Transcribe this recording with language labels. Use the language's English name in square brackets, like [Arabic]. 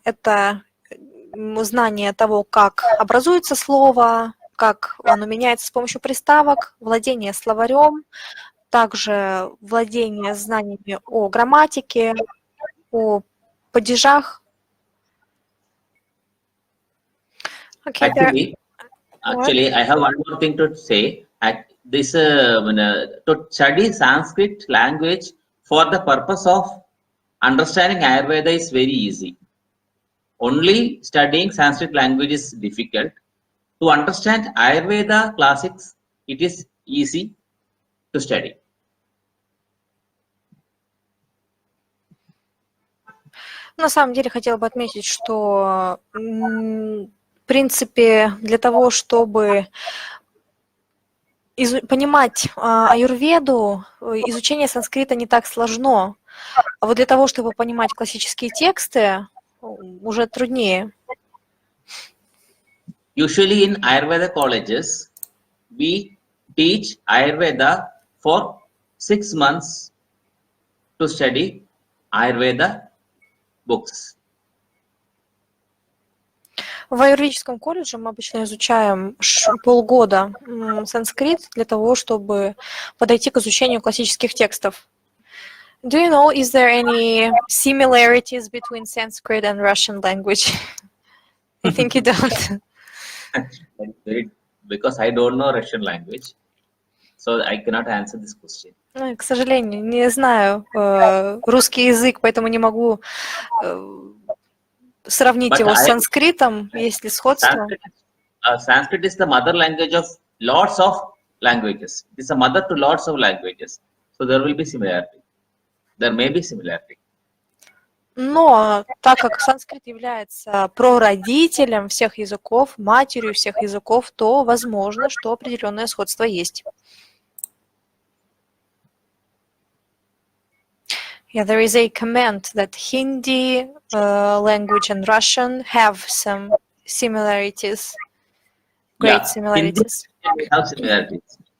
[Russian] Это знание того, как образуется слово, как оно меняется с помощью приставок, владение словарем, также владение знаниями о грамматике, о падежах. [English] Okay, Actually, I have one more thing to say. This to study Sanskrit language for the purpose of understanding Ayurveda is very easy. Only studying Sanskrit language is difficult. To understand Ayurveda classics, it is easy to study. [Russian] На самом деле хотела бы отметить, что в принципе для того, чтобы понимать аюрведу, изучение санскрита не так сложно. А вот для того, чтобы понимать классические тексты, уже труднее. [English] Usually in Ayurveda colleges, we teach Ayurveda for 6 months to study Ayurveda books. [Russian] В аюрведическом колледже мы обычно изучаем полгода санскрит для того, чтобы подойти к изучению классических текстов. [English] Do you know, is there any similarities between Sanskrit and Russian language? I think you don't. Because I don't know Russian language, so I cannot answer this question. [Russian] К сожалению, не знаю русский язык, поэтому не могу сравнить его с санскритом, есть ли сходство. [English] Sanskrit is the mother language of lots of languages. It is a mother to lots of languages. So there will be similarity. There may be similarity. [Russian] Но так как санскрит является прародителем всех языков, матерью всех языков, то возможно, что определенное сходство есть. [English] Yeah, there is a comment that Hindi language and Russian have some similarities, great similarities. Hindi have similarities.